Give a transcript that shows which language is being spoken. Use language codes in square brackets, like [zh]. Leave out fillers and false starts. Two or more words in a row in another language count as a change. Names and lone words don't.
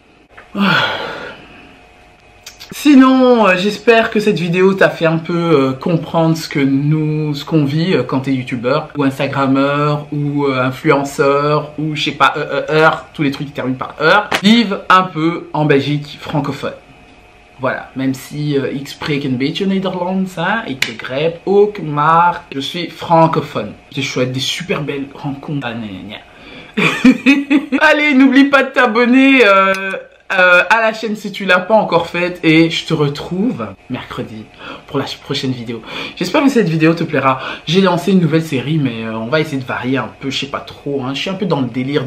[fr] Sinon, j'espère que cette vidéo t'a fait un peu comprendre ce qu'on vit quand t'es youtubeur ou instagrammeur ou influenceur ou je sais pas, tous les trucs qui terminent par vivent un peu en Belgique francophone. Voilà, même si [nl] ik spreek een beetje Nederlands, hein, ik begrijp ook, maar [fr] je suis francophone. Je souhaite des super belles rencontres. Allez, n'oublie pas de t'abonner à la chaîne si tu l'as pas encore faite et je te retrouve mercredi pour la prochaine vidéo. J'espère que cette vidéo te plaira. J'ai lancé une nouvelle série mais on va essayer de varier un peu, je sais pas trop, hein. Je suis un peu dans le délire.